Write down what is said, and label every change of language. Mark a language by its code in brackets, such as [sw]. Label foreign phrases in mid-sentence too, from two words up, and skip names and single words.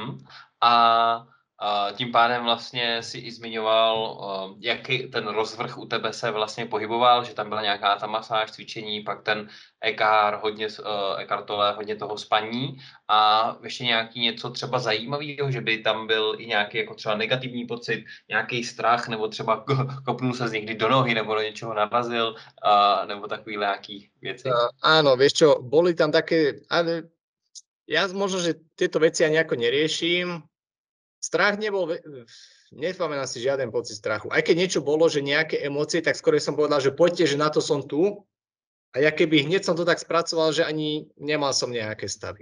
[cs] A tím pádem vlastně si i zmiňoval, jaký ten rozvrh u tebe se vlastně pohyboval, že tam byla nějaká ta masáž, cvičení, pak ten Eckhart Tolle, hodně toho spaní a ještě nějaký něco třeba zajímavého, že by tam byl i nějaký jako třeba negativní pocit, nějaký strach, nebo třeba kopnul se z někdy do nohy, nebo do něčeho narazil, nebo takovýhle nějaký věci. [sk] Áno, vieš čo, boli tam také, ale ja možno, že tieto veci ja nejako neriešim. Strach nebol, nepamätám si žiaden pocit strachu. Aj keď niečo bolo, že nejaké emócie, tak skôr som povedal, že poďte, že na to som tu. A ja keby hneď som to tak spracoval, že ani nemal som nejaké stavy.